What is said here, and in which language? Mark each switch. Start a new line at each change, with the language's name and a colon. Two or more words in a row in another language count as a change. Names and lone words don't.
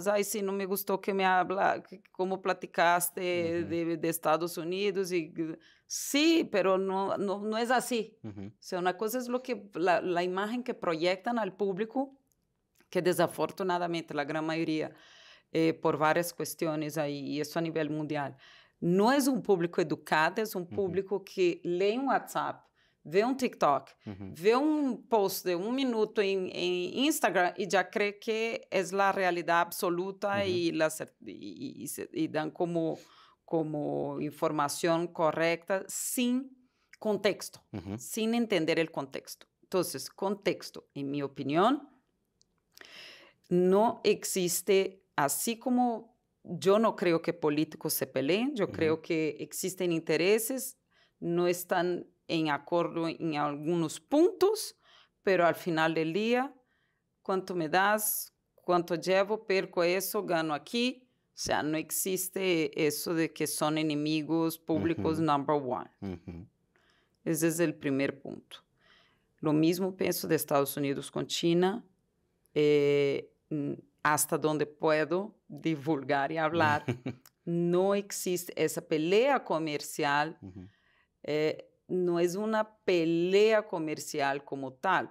Spanish: Ay, sí, no me gustó que me habla, como platicaste ujú, de Estados Unidos. Sí, pero no es así. ujú, O sea, una cosa es la imagen que proyectan al público, que desafortunadamente la gran mayoría
Portuguese: por várias questões aí, e isso a nível mundial. Não é um público educado, é um ujú, público que lê um WhatsApp, vê um TikTok, ujú, vê um post de 1 minuto em Instagram e já crê que é a realidade absoluta ujú, e dão como informação correta sem contexto, ujú, sem entender o contexto. Então, contexto, em minha opinião,
Spanish: no existe, así como yo no creo que políticos se peleen, yo ujú, creo que existen intereses, no están en acuerdo en algunos puntos, pero al final del día, ¿cuánto me das? ¿Cuánto llevo? Perco eso, gano aquí. O sea, no existe eso de que son enemigos públicos ujú,
English: number one. ujú,
Spanish: Ese es el primer punto. Lo mismo pienso de Estados Unidos con China. Hasta donde puedo divulgar y hablar, no existe esa pelea comercial, ujú, no es una pelea comercial como tal.